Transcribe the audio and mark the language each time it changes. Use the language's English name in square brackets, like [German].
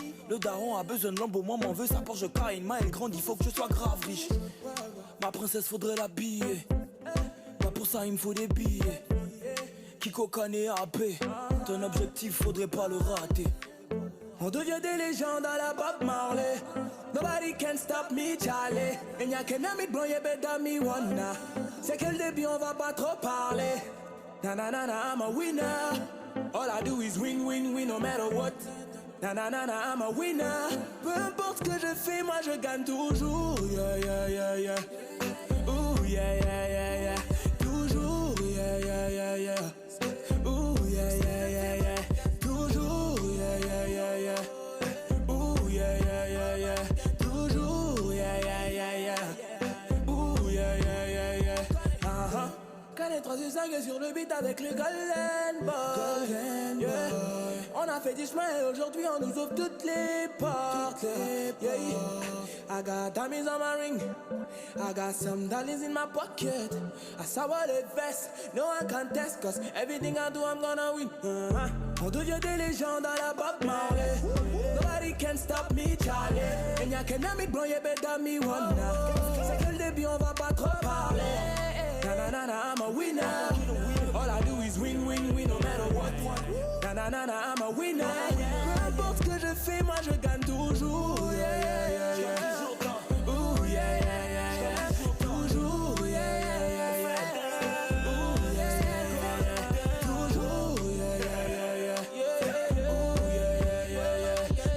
[French] Le daron a besoin de lambeau, moi m'en veux sa Porsche Cayenne. Elle grande, il faut que je sois grave riche. Ma princesse faudrait l'habiller. Pas pour ça il me faut des billets. Kiko Kane AP, ton objectif faudrait pas le rater. On devient des légendes à la Bob Marley. [English] Nobody can stop me, Charlie. [French] Et y'a qu'un ami de blanc, y'a [English] better me wanna. [French] C'est que le début, on va pas trop parler. [English] Nanana, I'm a winner. All I do is win, win, win, no matter what. Nanana, I'm a winner. [French] Peu importe ce que je fais, moi je gagne toujours. Yeah, yeah, yeah, yeah. Ooh, yeah, yeah, yeah, yeah. Toujours, yeah, yeah, yeah, yeah. Ooh, yeah, yeah, yeah, yeah. Toujours, yeah, yeah, yeah, yeah. Ooh, yeah, yeah, yeah, yeah. Toujours, yeah, yeah, yeah, yeah. Ooh, yeah, yeah, yeah, yeah. Quand les 3 et 5 est sur le beat avec le Golden Boy. Yeah. On a fait du chemin et aujourd'hui on nous ouvre toutes les portes. Yeah. [English] I got diamonds on my ring. I got some dollars in my pocket. I saw what it vest. No one can test cause everything I do I'm gonna win. [French] On devient des légendes à la Bob Marley. [English] Nobody can stop me, Charlie. [French] Et y'a qu'un ami de blanc, y'a [English] better me wanna. [French] C'est que le début, on va pas trop parler. [English] Nanana, I'm a winner. All I do is win, win, win, no matter what. Nanana, I'm a winner. [French] Peu importe ce que je fais, moi je gagne toujours. Yeah, yeah, yeah, yeah. Ooh, yeah, yeah, yeah, yeah. Toujours, yeah, yeah, yeah, yeah. Ooh, yeah, yeah, yeah, yeah. Toujours, yeah, yeah, yeah, yeah. Ooh, yeah, yeah, yeah, yeah.